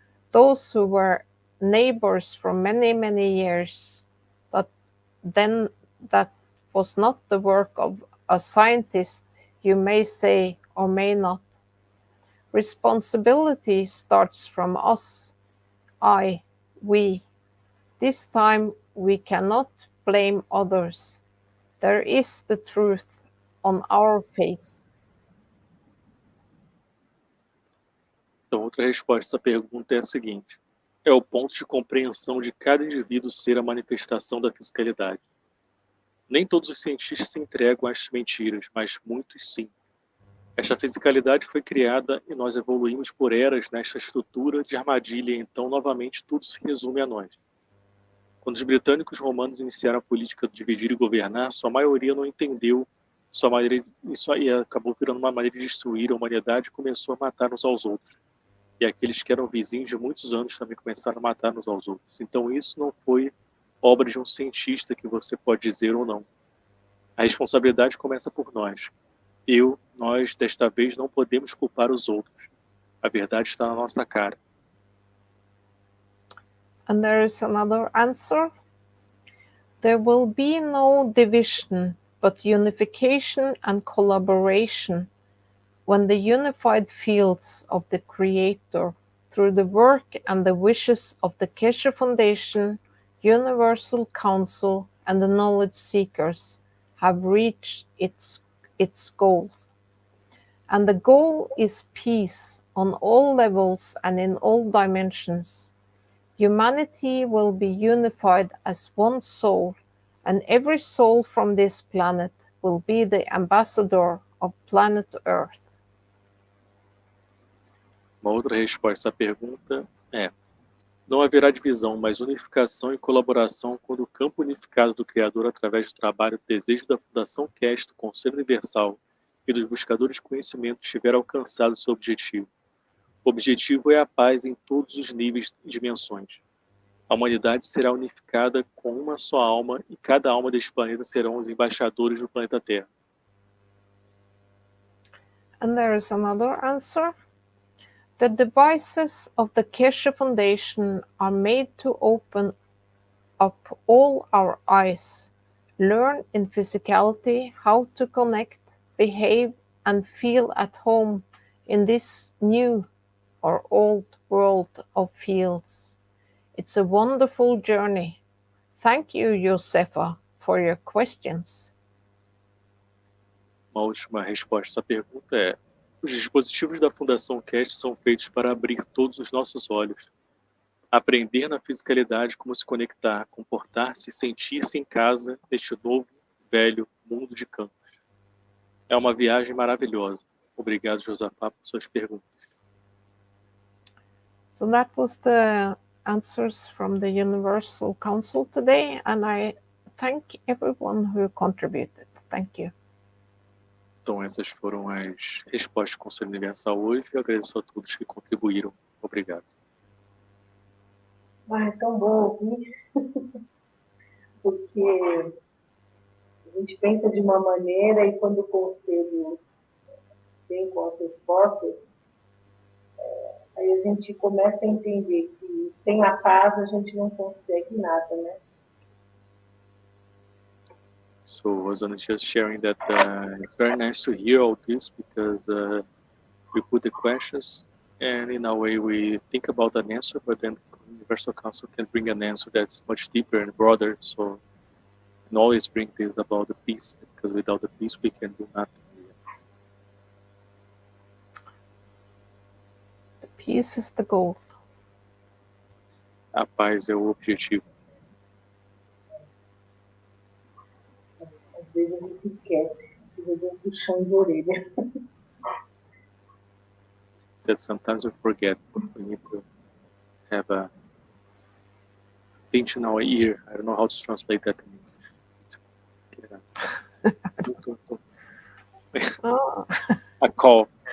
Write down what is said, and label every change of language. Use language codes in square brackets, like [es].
[en] Those who were neighbors for many, many years, that was not the work of a scientist, you may say or may not. Responsibility starts from us, we. This time we cannot blame others. There is the truth on our face. [pt] Então, outra resposta a essa pergunta é a seguinte: é o ponto de compreensão de cada indivíduo ser a manifestação da fisicalidade. Nem todos os cientistas se entregam às mentiras, mas muitos sim. Esta fisicalidade foi criada e nós evoluímos por eras nesta estrutura de armadilha, e então novamente tudo se resume a nós. Quando os britânicos e romanos iniciaram a política de dividir e governar, sua maioria não entendeu sua maneira, isso aí acabou virando uma maneira de destruir a humanidade e começou a matar uns aos outros. E aqueles que eram vizinhos de muitos anos também começaram a matar uns aos outros. Então isso não foi obra de um cientista, que você pode dizer ou não. A responsabilidade começa por nós. Nós, desta vez, não podemos culpar os outros. A verdade está na nossa cara. [en] And there is another answer. There will be no division, but unification and collaboration when the unified fields of the Creator, through the work and the wishes of the Keshe Foundation, Universal Council, and the knowledge seekers, have reached its goal. And the goal is peace on all levels and in all dimensions. Humanity will be unified as one soul, and every soul from this planet will be the ambassador of planet Earth. [pt] Uma outra resposta à pergunta é: não haverá divisão, mas unificação e colaboração quando o campo unificado do Criador, através do trabalho e desejo da Fundação Keshe, do Conselho Universal e dos Buscadores de Conhecimento, tiver alcançado seu objetivo. O objetivo é a paz em todos os níveis e dimensões. A humanidade será unificada com uma só alma, e cada alma deste planeta serão os embaixadores do planeta Terra. [en] And there is another answer. The devices of the Keshe Foundation are made to open up all our eyes, learn in physicality how to connect, behave, and feel at home in this new or old world of fields. It's a wonderful journey. Thank you, Josefa, for your questions. [pt] Uma última resposta a essa pergunta é: os dispositivos da Fundação Keshe são feitos para abrir todos os nossos olhos, aprender na fisicalidade como se conectar, comportar-se e sentir-se em casa neste novo, velho mundo de campos. É uma viagem maravilhosa. Obrigado, Josafá, por suas perguntas. [en] So that was the answers from the Universal Council today, and I thank everyone who contributed. Thank you. [pt] Então essas foram as respostas do Conselho Universal hoje. Eu agradeço a todos que contribuíram. Obrigado. Ah, é tão bom ouvir, porque a gente pensa de uma maneira e quando o conselho vem com as respostas, aí a gente começa a entender que sem a paz a gente não consegue nada, né? [en] So I was just sharing that it's very nice to hear all this because we put the questions and in a way we think about an answer, but then Universal Council can bring an answer that's much deeper and broader. So and always bring this about the peace, because without the peace we can do nothing. The peace is the goal. [pt] A paz é o objetivo. Às vezes a gente esquece, precisa de um puxão de orelha. [en] Says sometimes we forget, but we need to have a pinch in our ear. I don't know how to translate that in English. Oh. A call.